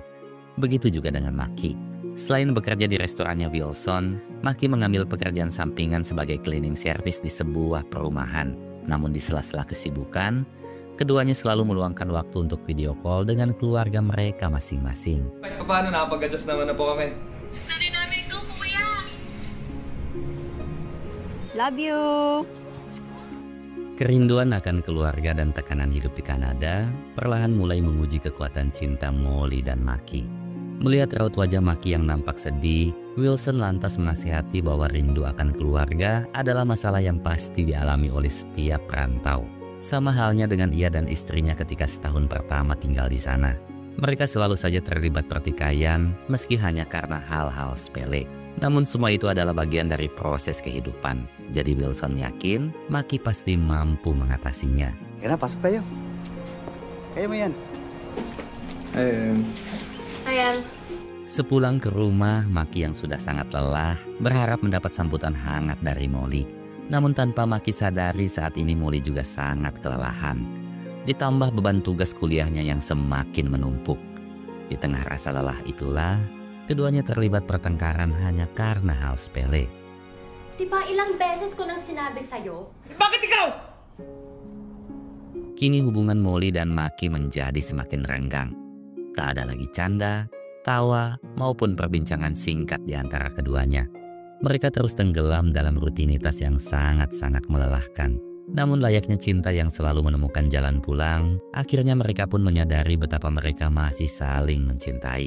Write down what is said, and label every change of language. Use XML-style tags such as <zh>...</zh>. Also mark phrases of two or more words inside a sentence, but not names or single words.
<id>Begitu juga dengan Maki. Selain bekerja di restorannya Wilson, Maki mengambil pekerjaan sampingan sebagai</id> <en>cleaning service</en> <id>di sebuah perumahan. Namun di sela-sela kesibukan, keduanya selalu meluangkan waktu untuk</id> <en>video call</en> <id>dengan keluarga mereka masing-masing.</id> <tl>Kahit paano, nakapag-adjust naman na po kami. Nari namin ito, kuya!</tl> <en>Love you!</en> <id>Kerinduan akan keluarga dan tekanan hidup di Kanada perlahan mulai menguji kekuatan cinta Molly dan Maki. Melihat raut wajah Maki yang nampak sedih, Wilson lantas menasihati bahwa rindu akan keluarga adalah masalah yang pasti dialami oleh setiap perantau. Sama halnya dengan ia dan istrinya ketika setahun pertama tinggal di sana. Mereka selalu saja terlibat pertikaian meski hanya karena hal-hal sepele. Namun semua itu adalah bagian dari proses kehidupan. Jadi Wilson yakin Maki pasti mampu mengatasinya.</id> <tl>Kaya na, pasok tayo. Kaya mo yan. Ayan.</tl> <id>Sepulang ke rumah, Maki yang sudah sangat lelah berharap mendapat sambutan hangat dari Molly. Namun tanpa Maki sadari saat ini Molly juga sangat kelelahan. Ditambah beban tugas kuliahnya yang semakin menumpuk. Di tengah rasa lelah itulah, keduanya terlibat pertengkaran hanya karena hal sepele.</id> <tl>Diba ilang beses ko nang sinabi sa'yo? Bakit ikaw?</tl> <id>Kini hubungan Molly dan Maki menjadi semakin renggang. Tak ada lagi canda, tawa, maupun perbincangan singkat di antara keduanya. Mereka terus tenggelam dalam rutinitas yang sangat-sangat melelahkan. Namun layaknya cinta yang selalu menemukan jalan pulang, akhirnya mereka pun menyadari betapa mereka masih saling mencintai.</id>